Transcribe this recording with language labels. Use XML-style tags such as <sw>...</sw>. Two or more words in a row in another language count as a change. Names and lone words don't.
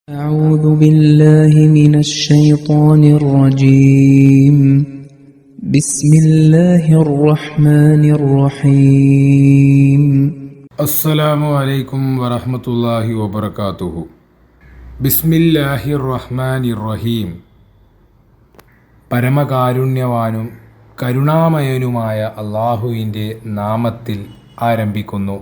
<ar>أعوذ بالله من الشيطان الرجيم بسم الله الرحمن الرحيم السلام عليكم ورحمة الله وبركاته. بسم الله الرحمن الرحيم.</ar> <ml>പരമകാരുണ്യവാനും കരുണാമയനുമായ അള്ളാഹുവിൻ്റെ നാമത്തിൽ ആരംഭിക്കുന്നു.</ml>